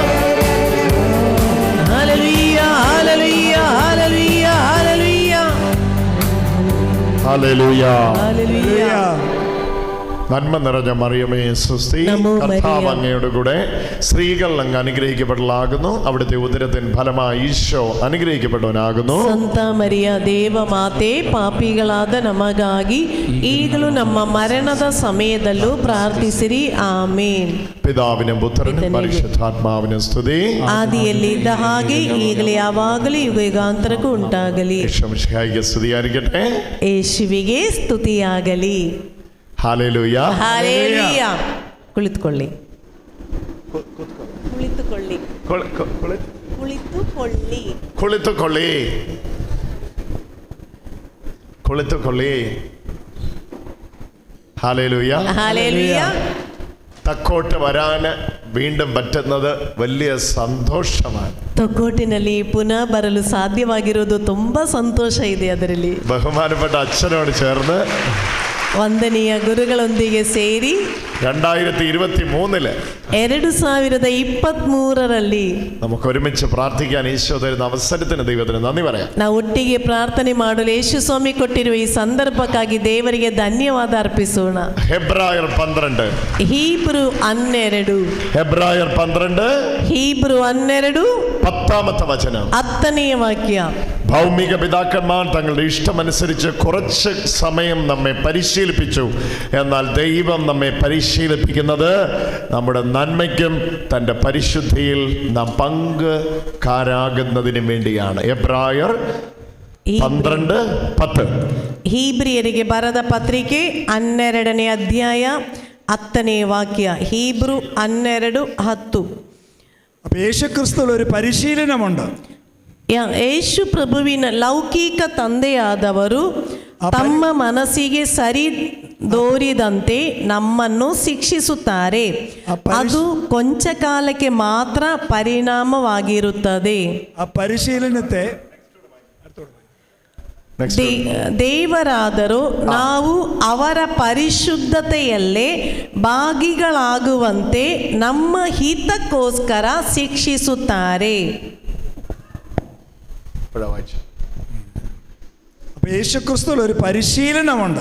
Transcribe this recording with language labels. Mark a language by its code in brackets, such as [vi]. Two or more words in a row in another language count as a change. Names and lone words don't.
[ml] ഹല്ലേലൂയ, ഹല്ലേലൂയ, ഹല്ലേലൂയ, ഹല്ലേലൂയ. ഹല്ലേലൂയ. ഹല്ലേലൂയ. നന്മ നിറഞ്ഞ മറിയമേ സ്വസ്തി, നമോ കർത്താവ് മരിയ. അങ്ങയുടെ കൂടെ സ്ത്രീകൾ അങ്ങ് അനുഗ്രഹിക്കപ്പെട്ടവളാകുന്നു. അവിടുത്തെ ഉദരത്തിൻ ഫലമായി ഈശോ അനുഗ്രഹിക്കപ്പെട്ടവനാകുന്നു. [kn] ಸಂತ ಮರಿಯ ದೇವ ಮಾತೆ ಪಾಪಿಗಳಾದ ನಮಗಾಗಿ ಈಗಲೂ ನಮ್ಮ ಮರಣದ ಸಮಯದಲ್ಲೂ ಪ್ರಾರ್ಥಿಸಿರಿ. ಆಮೇನ್. [ml] പിതാവിനും പുത്രനും പിതാവിനും പരിശുദ്ധാത്മാവിനും സ്തുതി. [kn] ಆದಿಯಲ್ಲಿ ಇದ್ದ ಹಾಗೆ ಈಗಲೇ ಯಾವಾಗಲೂ ಯುಗ ಯುಗಾಂತರಕ್ಕೂ ಉಂಟಾಗಲಿ. [ml] യേശുമിശിഹായിക്ക് സ്തുതിയായിരിക്കട്ടെ. [kn] ಯೇಸುವಿಗೆ ಸ್ತುತಿಯಾಗಲಿ. [ml] ഹല്ലേലൂയ. [kn] ಹಾಲೆಲೂಯ. ಕುಳಿತುಕೊಳ್ಳಿ, ಕುಳಿತುಕೊಳ್ಳಿ, ಕುಳಿತುಕೊಳ್ಳಿ. ಕುಳಿತುಕೊಳ್ಳಿ, ಕುಳಿತುಕೊಳ್ಳಿ. [ml] ഹല്ലേലൂയ. [kn] ಹಾಲೆಲೂಯ. [ml] തക്കോട്ട് വരാൻ വീണ്ടും പറ്റുന്നത് വലിയ സന്തോഷമാണ്. [kn] ತೊಕ್ಕೋಟಿನಲ್ಲಿ ಪುನಃ ಬರಲು ಸಾಧ್ಯವಾಗಿರೋದು ತುಂಬಾ ಸಂತೋಷ ಇದೆ. ಅದರಲ್ಲಿ [ml] ബഹുമാനപ്പെട്ട അച്ഛനോട് ചേർന്ന് [kn] ವಂದನೀಯ ಗುರುಗಳೊಂದಿಗೆ ಸೇರಿ 2023 2023 [ml] നമുക്ക് ഒരുമിച്ച് പ്രാർത്ഥിക്കാൻ ഈശോ തരുന്ന അവസരത്തിന് ദൈവത്തിന് നന്ദി പറയാം. [kn] ನಾವು ಒಟ್ಟಿಗೆ ಪ್ರಾರ್ಥನೆ ಮಾಡಲು ಯೇಸು ಸ್ವಾಮಿ ಕೊಟ್ಟಿರುವ ಈ ಸಂದರ್ಭಕ್ಕಾಗಿ ದೇವರಿಗೆ ಧನ್ಯವಾದ ಅರ್ಪಿಸೋಣ. [ml] ഹെബ്രായർ 12 [kn] ಹೀಬ್ರು 12 [ml] ഹെബ്രായർ 12 [kn] ಹೀಬ್ರು 12 [ml] 10ാമത്തെ വചനം. [kn] 10നെಯ ವಾಕ್ಯ. [ml] ഭൗമിക പിതാക്കന്മാർ തങ്ങളുടെ ഇഷ്ടമനുസരിച്ച് കുറച്ച് സമയം നമ്മെ പരിശീലിപ്പിച്ചു. എന്നാൽ ദൈവം നമ്മെ പരിശീലിപ്പിക്കുന്നത് നമ്മുടെ നന്മയ്ക്കും തൻ്റെ പരിശുദ്ധിയിൽ നാം പങ്കുകാരാകുന്നതിനും വേണ്ടിയാണ്. എബ്രായർ 12:10. [kn] ಹೀಬ್ರಿಯರಿಗೆ ಬರೆದ ಪತ್ರಿಕೆ 12ನೇ ಅಧ್ಯಾಯ 10ನೇ ವಾಕ್ಯ. ಹೀಬ್ರು 12:10. [ml] അപ്പൊ യേശുക്രിസ്തുവിൽ ഒരു പരിശീലനമുണ്ട്. [kn] ಯೇಸು ಪ್ರಭುವಿನ ಲೌಕಿಕ ತಂದೆಯಾದವರು ತಮ್ಮ ಮನಸ್ಸಿಗೆ ಸರಿ ದೋರಿದಂತೆ ನಮ್ಮನ್ನು ಶಿಕ್ಷಿಸುತ್ತಾರೆ. ಅದು ಕೊಂಚ ಕಾಲಕ್ಕೆ ಮಾತ್ರ ಪರಿಣಾಮವಾಗಿರುತ್ತದೆ. [ml] ആ പരിശീലനത്തെ [kn] ದೇವರಾದರೂ ನಾವು ಅವರ ಪರಿಶುದ್ಧತೆಯಲ್ಲೇ ಭಾಗಿಗಳಾಗುವಂತೆ ನಮ್ಮ ಹಿತಕ್ಕೋಸ್ಕರ ಶಿಕ್ಷಿಸುತ್ತಾರೆ. [ml] അപ്പൊ യേശുക്രിസ്തുവിൽ ഒരു പരിശീലനമുണ്ട്.